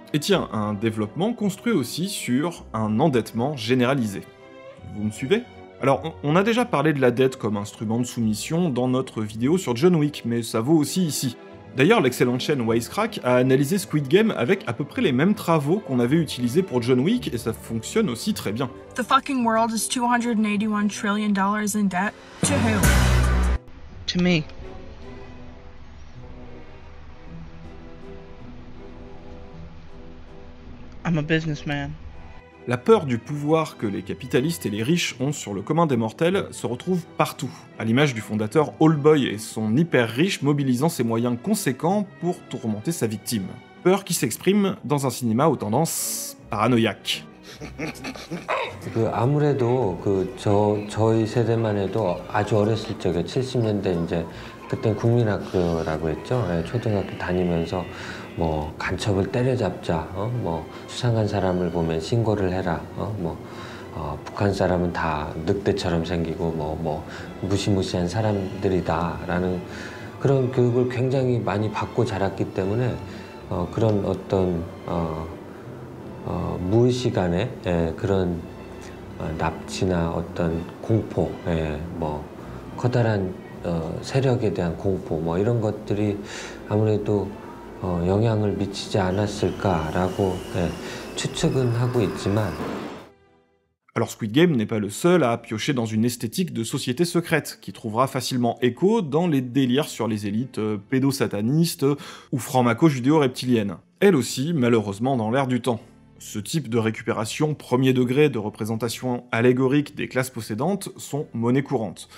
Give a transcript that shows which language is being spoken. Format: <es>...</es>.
<fr>Et tiens, un développement construit aussi sur un endettement généralisé. Vous me suivez ? Alors, on a déjà parlé de la dette comme instrument de soumission dans notre vidéo sur John Wick, mais ça vaut aussi ici. D'ailleurs, l'excellente chaîne Wisecrack a analysé Squid Game avec à peu près les mêmes travaux qu'on avait utilisés pour John Wick, et ça fonctionne aussi très bien.</fr> <en>The fucking world is $281 trillion in debt. To who? To me. I'm a businessman.</en> <fr>La peur du pouvoir que les capitalistes et les riches ont sur le commun des mortels se retrouve partout, à l'image du fondateur Oldboy et son hyper riche mobilisant ses moyens conséquents pour tourmenter sa victime. Peur qui s'exprime dans un cinéma aux tendances paranoïaques.</fr> <ko>아무래도 저희 세대만 해도 아주 어렸을 적에 70년대 이제 그땐 국민학교라고 했죠. 초등학교 다니면서 뭐 간첩을 때려잡자, 뭐 수상한 사람을 보면 신고를 해라, 북한 사람은 다 늑대처럼 생기고 뭐 무시무시한 사람들이다라는 그런 교육을 굉장히 많이 받고 자랐기 때문에 그런 어떤 무의식간에 그런 납치나 어떤 공포, 뭐 커다란 세력에 대한 공포, 뭐 이런 것들이 아무래도 영향을 미치지 않았을까라고 추측은 하고 있지만.</ko> <fr>Alors Squid Game n'est pas le seul à piocher dans une esthétique de société secrète, qui trouvera facilement écho dans les délires sur les élites pédosatanistes ou franc-maco judéo-reptiliennes. Elle aussi, malheureusement, dans l'air du temps. Ce type de récupération premier degré de représentation allégorique des classes possédantes sont monnaie courante.</fr>